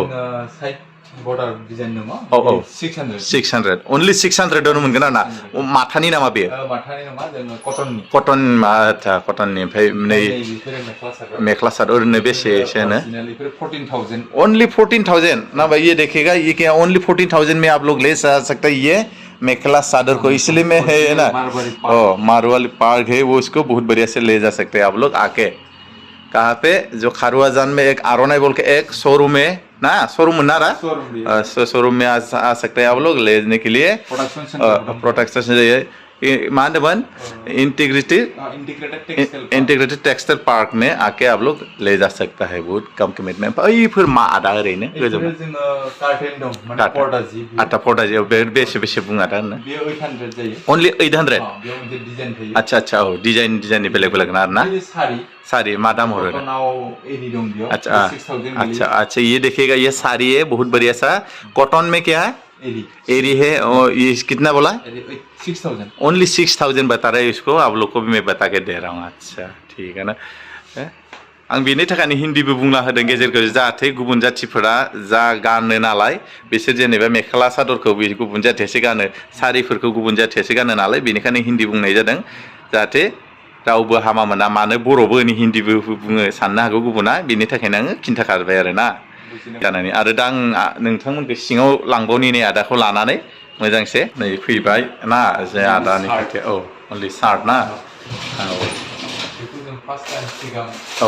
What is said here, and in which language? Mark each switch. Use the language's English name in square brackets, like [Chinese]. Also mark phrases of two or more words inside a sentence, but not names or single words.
[Bodo] बर्डार डिजाइन दङ औ 600 अनलि 600 आवनो मोनगोन आरो ना माथानि नामा बे माथानि नङा जोङो कटननि कटन आच्छा कटननि ओमफ्राय नै मेख्ला सादर ओरैनो बेसेसो होनो 14,000 [Hindi] ओनलि 14,000 ना भाई ये देखेगा ये क्या ओनली 14,000 में आप लोग ले सकते हैं ये मेखला चादर को इसलिए में है ना मारवाड़ी पार्क है वो उसको बहुत बढ़िया से ले जा सकते हैं आप लोग आके कहाँ पे जो खारुआजान में एक आरोनाई बोल के एक शोरूम है ना शोरूम ना रहा शोरूम में आ सकते हैं आप लोग लेने के लिए प्रोटेक्शन चाहिए [Bodo] मा होनदोंमोन [Hindi] इंटीग्रेटेड टेक्सटाइल पार्क में आके आप लोग ले जा सकता है बहुत कम कीमत में [Bodo] बैफोर मा आदा ओरैनो गोजौ आटा पर्दा जियाव बेसे बुङा दा अनलि 800 आच्छा आच्छा औ डिजाइननि बेलेग बेलेग ना आरोना साड़ी मा दाम हरो [Hindi] अच्छा ये देखिएगा ये साड़ी है बहुत बढ़िया सा कॉटन में क्या है एरी है और ये कितना बोला [Bodo] 6,000 [Hindi] ओनली 6,000 बता रहे हैं इसको आप लोग को भी मैं बता के दे रहा हूँ अच्छा ठीक है ना [Bodo] आं बेनि थाखायनो हिन्दीबो बुंना होदों गेजेरखौ जाहाथे गुबुन जाथिफोरा जा गानो नालाय बिसोर जेनेबा मेख्ला सादरखौ गुबुन जाथियासो गानो सारिफोरखौ गुबुन जाथियासो गानो नालाय बेनिखायनो हिन्दी बुंनाय जादों जाहाथे रावबो हामा मोना मानो बर'बो हिन्दीबो बुङो साननो हागौ गुबुना बेनि थाखायनो आङो खिन्थाखाबाय आरो ना जानानै आरो दा आं नोंथांमोनखौ सिङाव लांबावनि नै आदाखौ लानानै मोजांसे नै फैबाय ना जे आदानि खाथियाव औ अनलि सार्ट ना औ